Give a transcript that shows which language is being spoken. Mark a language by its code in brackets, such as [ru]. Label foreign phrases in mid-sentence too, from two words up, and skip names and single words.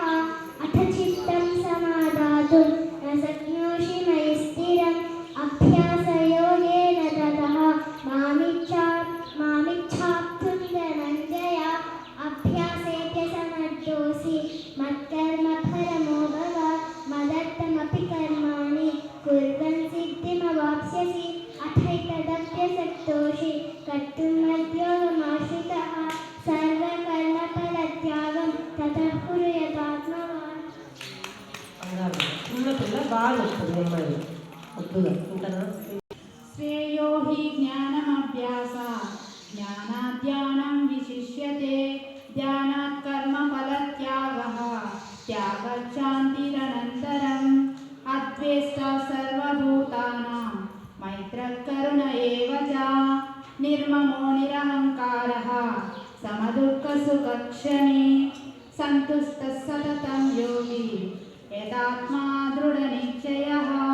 [sa] अथ चित्तं समादातुं न शक्नोषि मयि स्थिरम् अभ्यासयोगेन ततः मामिच्छाप्तुं धनञ्जय अभ्यासेत्य समर्थोऽसि मत्कर्मफलमो भव मदर्थमपि कर्माणि कुर्वन् सिद्धिमवाप्स्यसि। अथैतदप्यसक्तोषि कर्तुं मद्योगमाश्रितः सर्वकर्मफलत्यागं ततः कुरु यथात्मवान्। [te] చిన్నపిల్ల బాగా వస్తుంది అమ్మాయి వద్దుగా ఉంటారా. [sa] श्रेयो हि ज्ञानमभ्यासः ज्ञानाद् विशिष्यते ध्यानात् कर्मफलत्यागः त्यागच्चान्तिरनन्तरम् अद्वेष्टा सर्वभूतानां मैत्रः करुण एव च निर्ममो निरहङ्कारः समदुःखसुखक्षमी सन्तुष्टः सततं योगी यदात्मा दृढनिश्चयः।